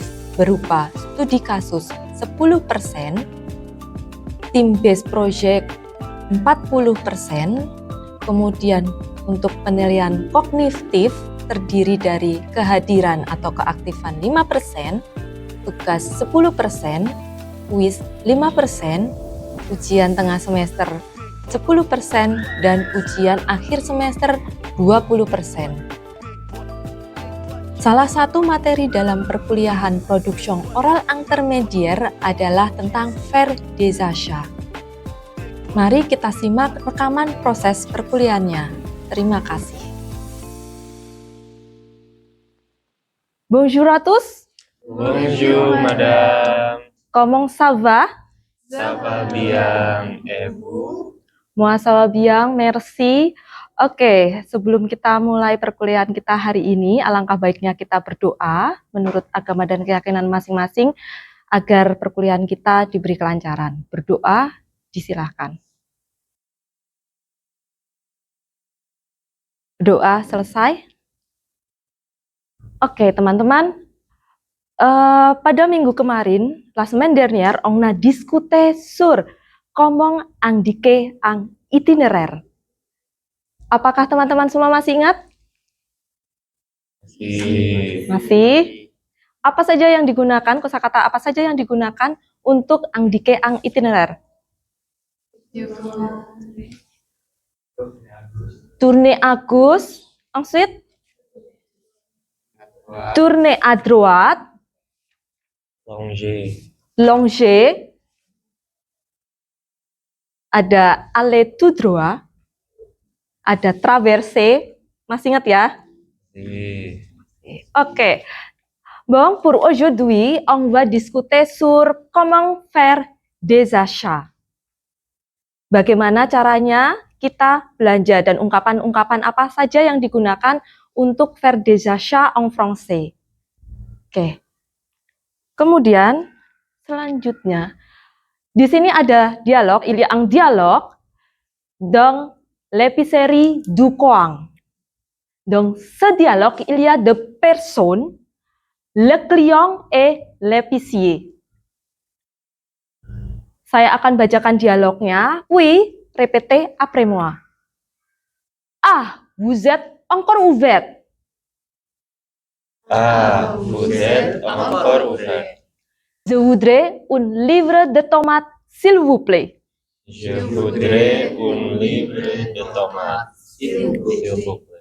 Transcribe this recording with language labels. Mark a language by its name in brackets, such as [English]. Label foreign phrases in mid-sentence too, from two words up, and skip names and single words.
[Indonesian] berupa studi kasus 10%, [English] team-based project [Indonesian] 40%, kemudian untuk penilaian kognitif terdiri dari kehadiran atau keaktifan 5%, tugas 10%, kuis 5%, ujian tengah semester 10%, dan ujian akhir semester 20%. Salah satu materi dalam perkuliahan production oral intermediaire adalah tentang [French] faire des achats. [Indonesian] Mari kita simak rekaman proses perkuliahannya. Terima kasih. [French] Bonjour à tous. Bonjour madame. Comment ça va? Ça va bien et vous? Moi ça va bien, merci. [Indonesian] Oke, sebelum kita mulai perkuliahan kita hari ini, alangkah baiknya kita berdoa menurut agama dan keyakinan masing-masing agar perkuliahan kita diberi kelancaran. Berdoa, disilahkan. Doa selesai. Oke, teman-teman. Pada minggu kemarin, [French] la semaine dernière, on a discuté sur comment indiquer un itinéraire. [Indonesian] Apakah teman-teman semua masih ingat? Masih? Apa saja yang digunakan, kosakata apa saja yang digunakan untuk [French] indiquer un itinéraire? Tourner à gauche, ensuite tourner à droite, longer, ada aller tout droit, Ada traverser. [Indonesian] Masih ingat ya? Si. Ok. [French] Bon, pour aujourd'hui, on va discuter sur comment faire des achats. [Indonesian] Bagaimana caranya kita belanja dan ungkapan-ungkapan apa saja yang digunakan untuk [French] faire des achats en français. [Indonesian] Oke. Kemudian selanjutnya di sini ada dialog, [French] il y a un dialogue dans l'épicerie du coin. Dans ce dialogue, il y a deux personnes, le client et l'épicier. [Indonesian] Saya akan bacakan dialognya. [French] Oui, répétez après moi. Ah, vous êtes encore ouvert. Ah, vous êtes encore ouvert. Je voudrais un livre de tomates, s'il vous plaît. Je voudrais un livre de tomates, s'il vous plaît.